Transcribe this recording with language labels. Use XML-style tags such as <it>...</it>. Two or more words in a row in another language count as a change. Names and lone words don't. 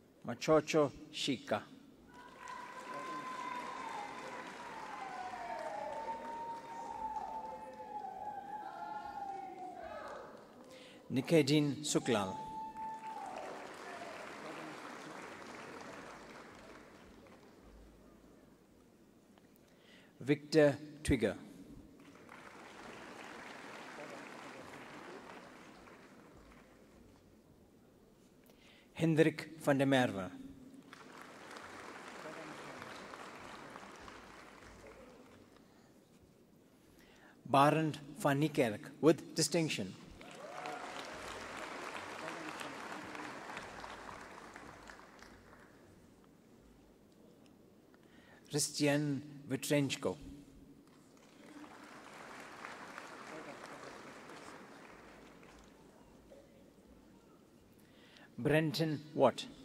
<en>Machocho Shika. Nikedin Suklal. Victor Twigger. Hendrik van der Merwe. Barend van Niekerk with distinction. Christian Vitrenchko. Brenton Watt.</en>